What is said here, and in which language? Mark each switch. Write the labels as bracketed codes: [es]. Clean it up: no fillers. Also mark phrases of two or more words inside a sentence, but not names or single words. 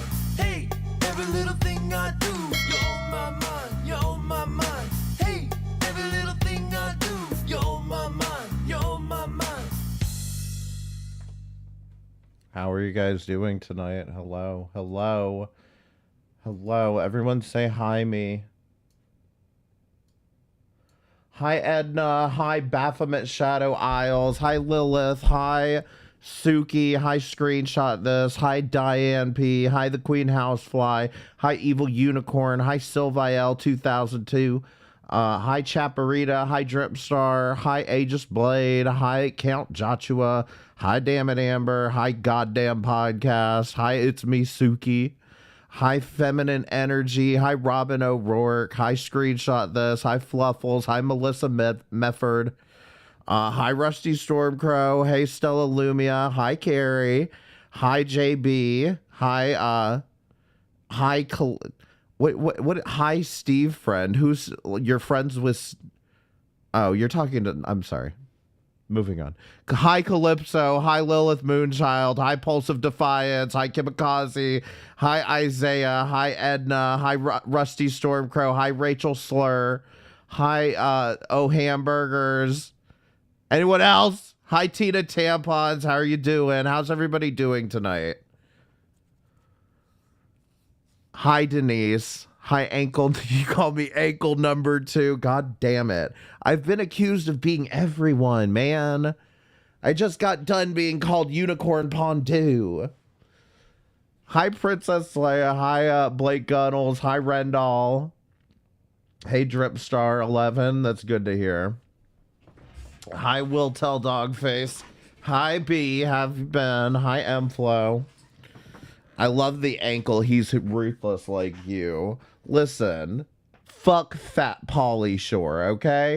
[en] Hey, every little thing I do, you're on my mind, you're on my mind. Hey, every little thing I do, you're on my mind, you're on my mind. How are you guys doing tonight? Hello, hello, hello. Everyone say hi me. Hi Edna, hi Baphomet Shadow Isles, hi Lilith, hi Suki, hi Screenshot This, hi Diane P, hi the Queen Housefly, hi Evil Unicorn, hi Sylviel 2002, hi Chaparita, hi Dripstar, hi Aegis Blade, hi Count Joshua, hi Damn It Amber, hi Goddamn Podcast, hi It's Me Suki, hi Feminine Energy, hi Robin O'Rourke, hi Screenshot This, hi Fluffles, hi Melissa Mefford, hi Rusty Stormcrow, hey Stella Lumia, hi Carrie, hi JB, hi hi Steve friend, who's you're friends with, oh, you're talking to, I'm sorry. Moving on. Hi Calypso, hi Lilith Moonchild, hi Pulse of Defiance, hi Kimikaze, hi Isaiah, hi Edna, hi Rusty Stormcrow, hi Rachel Slur, hi Oh Hamburgers. Anyone else? Hi Tina Tampons, how are you doing? How's everybody doing tonight? Hi Denise. Hi, ankle. You call me ankle number 2. God damn it. I've been accused of being everyone, man. I just got done being called Unicorn Pondu. Hi, Princess Leia. Hi, Blake Gunnels. Hi, Rendall. Hey, Dripstar11. That's good to hear. Hi, Will Tell Dogface. Hi, B. Have you been? Hi, M-Flow. I love the ankle. He's ruthless like you. Listen, fuck Fat Pauly Shore, okay?